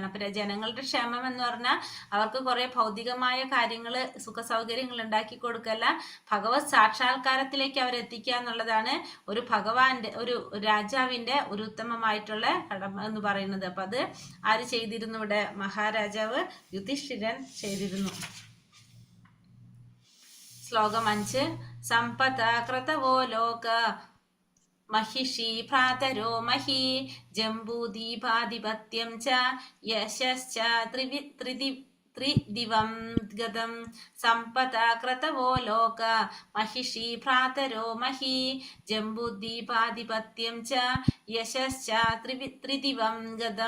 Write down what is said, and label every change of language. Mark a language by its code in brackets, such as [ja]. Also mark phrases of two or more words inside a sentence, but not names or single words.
[ml] അപ്പൊ ജനങ്ങളുടെ ക്ഷേമം എന്ന് പറഞ്ഞാൽ അവർക്ക് കുറെ ഭൗതികമായ കാര്യങ്ങള്, സുഖ സൗകര്യങ്ങൾ ഉണ്ടാക്കി കൊടുക്കല്ല, ഭഗവത് സാക്ഷാത്കാരത്തിലേക്ക് അവരെത്തിക്കുക എന്നുള്ളതാണ് ഒരു രാജാവിന്റെ ഒരു ഉത്തമമായിട്ടുള്ള കടമ എന്ന് പറയുന്നത്. അപ്പൊ അത് ആര് ചെയ്തിരുന്നു? ഇവിടെ മഹാരാജാവ് യുധിഷ്ഠിരൻ ചെയ്തിരുന്നു. ശ്ലോകം 5. [sa] സമ്പത ക്രതവോ ലോക महिषी भ्रातरो मही जम्बूदीपाधिपत्यं च यशश्च त्रिदिवं गतं सम्पदा क्रतवो लोक महिषी भ्रातरो मही जम्बूदीपाधिपत्यं च यशश्च त्रिदिवं गतं.